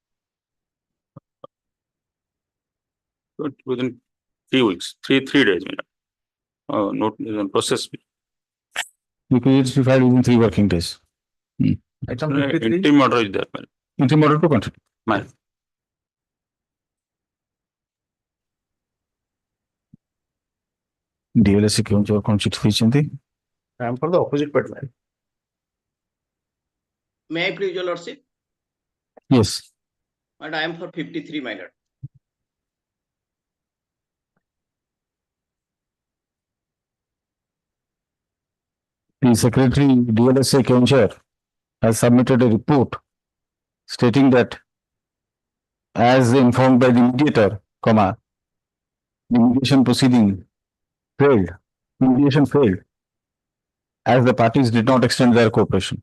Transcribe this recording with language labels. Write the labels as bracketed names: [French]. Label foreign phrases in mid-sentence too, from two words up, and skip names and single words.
[English] Within 3 weeks, three days, my lord. Note process. Requisites be filed within 3 working days. Item 53. Interim order is there, my lord. Interim order to continue. My lord. [Odia] DLS କେଉଁ କଣ ଚିଠି ଦେଇଛନ୍ତି? [English] I am for the opposite party. May I please your lordship? Yes. And I am for 53, my lord. The secretary DLSA Keonjhar has submitted a report stating that as informed by the mediator, the mediation proceeding failed, mediation failed, as the parties did not extend their cooperation.